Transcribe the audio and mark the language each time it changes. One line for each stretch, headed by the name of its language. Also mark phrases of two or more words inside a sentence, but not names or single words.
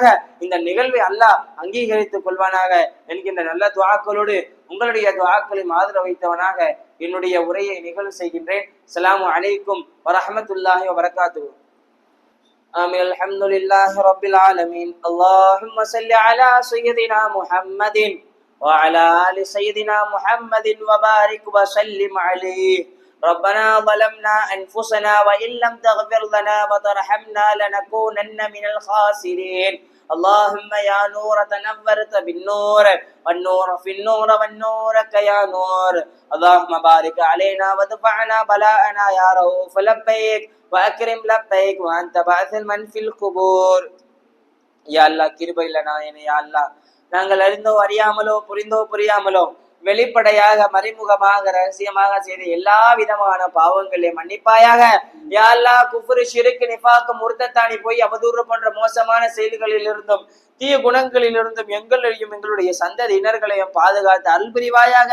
Tamil: இந்த நிகழ்வை அல்லாஹ் அங்கீகரித்துக் கொள்வானாக என்கின்ற நல்ல துஆக்களோடு உங்களுடைய துஆக்களை ஆதரவு வைத்தவனாக என்னுடைய உரையை நிகழ்வு செய்கின்றேன்.
Arabic: السلام عليكم ورحمة الله وبركاته. آمين. الحمد لله رب العالمين. اللهم صل على سيدنا محمد وعلى آل سيدنا محمد وبارك وسلم عليه. ربنا ظلمنا أنفسنا وإن لم تغفر لنا وترحمنا لنكونن من الخاسرين. اللهم يا نور تنورت بالنور والنور في النور والنورك يا نور. اللهم بارك علينا وادفعنا بلاءنا يا رؤوف لبيك وأكرم لبيك وأنت بعث من في القبور. يا الله
Tamil: கிருபை நாயனே,
Arabic: يا الله
Tamil: நாங்கள் அறிந்தோ அறியாமலோ புரிந்தோ புரியாமலோ வெளிப்படையாக மறைமுகமாக ரகசியமாக செய்த எல்லா விதமான பாவங்களை மன்னிப்பாயாக.
Arabic: يا الله
Tamil: குஃப்ரு ஷிர்க் நிஃபாக் முர்தத்தானி போய் அவதூறு போன்ற மோசமான செயல்களில் இருந்தும் தீய குணங்களில் இருந்தும் எங்களையும் எங்களுடைய சந்ததியினர்களையும் பாதுகாத்து அருள் புரிவாயாக.